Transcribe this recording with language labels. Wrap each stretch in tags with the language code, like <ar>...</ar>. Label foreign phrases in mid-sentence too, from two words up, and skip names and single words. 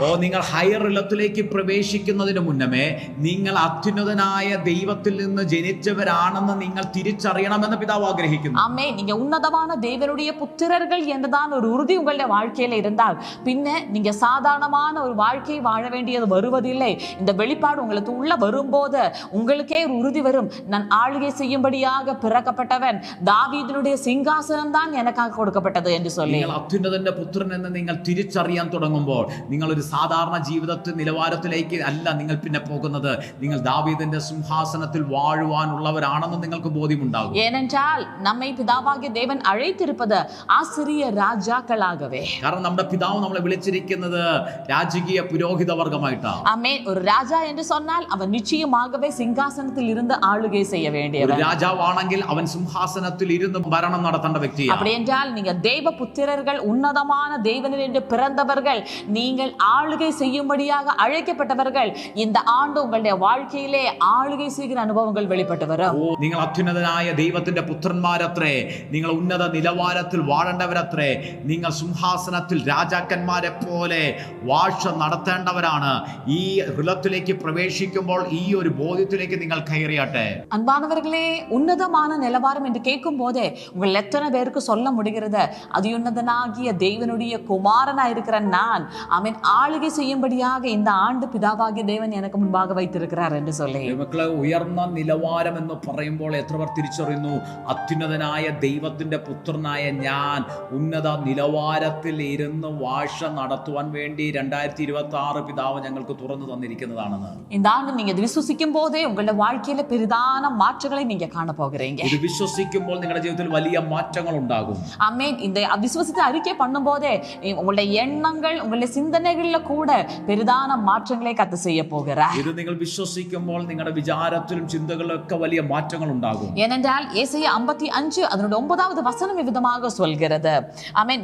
<ml>നിങ്ങൾ ഹയർ ഇലത്തിലേക്ക് പ്രവേശിക്കുന്നതിന് മുന്നമേ നിങ്ങൾ അത്യുന്നതനായ ദൈവത്തിൽ നിന്ന് ജനിച്ചവരാണെന്ന് നിങ്ങൾ തിരിച്ചറിയണമെന്ന് പിതാവ് ആഗ്രഹിക്കുന്നു.</ml> <ta>ஆமென். நீங்க உன்னதமான தேவனுடைய புத்திரர்கள் என்றுதான் ஒரு உறுதி உங்களுடைய வாழ்க்கையில இருந்தால் பின்ன நீங்க சாதாரணமான ஒரு வாழ்க்கையை வாழ வேண்டியது வருவதில்லை. இந்த வெளிப்பாடு உங்களுக்கு உள்ள வரும்போது உங்களுக்கே ஒரு உறுதி வரும், நான் ஆளுகை செய்யும்படியாக பிறக்கப்பட்டவன், தாவீதினுடைய சிங்காசனம் தான் எனக்காக கொடுக்கப்பட்டது என்று சொல்லி.</ta> <ml>നിങ്ങൾ അത്യുന്നതന്റെ പുത്രൻ എന്ന് നിങ്ങൾ തിരിച്ചറിയാൻ തുടങ്ങുമ്പോൾ നിങ്ങൾ ഒരു സാധാരണ ജീവിതത്തിൽ നിലവാരത്തിലേക്ക് അല്ല നിങ്ങൾ പിന്നെ പോകുന്നത്. നിങ്ങൾ ദാവീദിന്റെ സിംഹാസനത്തിൽ വാഴുവാനുള്ളവരാണെന്ന് നിങ്ങൾക്ക് ബോധ്യമുണ്ടാകും.</ml> <ta>ஏனென்றால் நம்மை பிதாவாகிய தேவன் அழைத்திருப்பது ஆசிரிய ராஜாக்களாகவே.</ta> <ml>കാരണം നമ്മുടെ പിതാവ് നമ്മളെ വിളിച്ചിരിക്കുന്നത് രാജകീയ പുരോഹിത വർഗമായിട്ടാണ്.</ml> <ta>ஆமென். ஒரு ராஜா என்று சொன்னால் அவன் நிச்சயமாகவே சிங்காசனத்தில் இருந்து ஆளுகை செய்ய வேண்டியவன்.</ta> <ml>രാജാവാണെങ്കിൽ അവൻ സിംഹാസനത്തിൽ ഇരുന്ന് ഭരണം നടത്തേണ്ട വ്യക്തിയാണ്.</ml> <ta>அப்படி என்றால் நீங்க தேவ புத்திரர்கள், உன்னதமான தேவனில் என்று பிறந்தவர்கள், நீங்கள் ஆளுகை செய்யும்படியாக அழைக்கப்பட்டவர்கள். இந்த ஆண்டு உங்களுடைய வாழ்க்கையிலே ஆளுகை செய்கிற அனுபவங்கள் வெளிப்பட்டு வரும்.</ta> <ml>നിങ്ങൾ അത്യുന്നതനായ ദൈവത്തിന്റെ പുത്രന്മാരത്രേ, നിങ്ങൾ ഉന്നത നിലവാരത്തിൽ വാഴേണ്ടവരത്രേ, നിങ്ങൾ സിംഹാസനത്തിൽ രാജാക്കന്മാരെ പോലെ വാഴ്ച നടത്തേണ്ടവരാണ്. ഈ ഹൃദയത്തിലേക്ക് പ്രവേശിക്കുമ്പോൾ ഈ ഒരു ബോധ്യത്തിലേക്ക് നിങ്ങൾ കയറിയാട്ടെ.</ml> <ta>அன்பானவர்களே, உன்னதமான நிலவாரம் என்று கேட்கும் போதே உங்கள் எத்தனை பேருக்கு சொல்ல முடிகிறது, அதியுன்னதனாகிய தேவனுடைய குமாரனா இருக்கிற நான் ஆமென் ஆளுகை செய்யும்படியாக இந்த ஆண்டு பிதாவாகிய தேவன் எனக்கு முன்பாக வைத்திருக்கிறார் என்று சொல்லி.</ta> <ml>മക്കളെ, ഉയർന്ന നിലവാരം എന്ന് പറയുമ്പോൾ എത്ര പേർ തിരിച്ചറിയുന്നു? അത്യുന്നതനായ ദൈവത്തിന്റെ പുത്രനായ ഞാൻ ഉന്നത നിലവാരത്തിൽ ഇരുന്ന് വാഴ്ച നടത്തുവാൻ വേണ്ടി 2026 പിതാവ് ഞങ്ങൾക്ക് തുറന്നു തന്നിരിക്കുന്നതാണെന്ന്.</ml> <ta>இந்த ஆண்டு நீங்க இது விசுவாசிக்கும் போதே உங்களுடைய வாழ்க்கையில பெரிதான மாற்றங்களை நீங்க காண போகிறீங்க.</ta> <ml>ഇത് വിശ്വസിക്കുമ്പോൾ നിങ്ങളുടെ ജീവിതത്തിൽ വലിയ മാറ്റങ്ങൾ ഉണ്ടാകും.</ml> <ta>ஆமென். இந்த விசுவாசத்தை அறிக்கை பண்ணும் போதே உங்களுடைய எண்ணங்கள், உங்களுடைய சிந்தனைகள்ல கூட பெரிதான மாற்றங்களை கர்த்தர் செய்ய போகிறார்.</ta> <ml>ഇത് നിങ്ങൾ വിശ്വസിക്കുമ്പോൾ നിങ്ങളുടെ വിചാരത്തിലും ചിന്തകളിലൊക്കെ വലിയ മാറ്റങ്ങൾ ഉണ്ടാകും.</ml> <ta>ஏனென்றால் ஏசாயா 55 அதனுடைய 9வது வசனம் விதமாக சொல்கிறது, ஆமென்.</ta>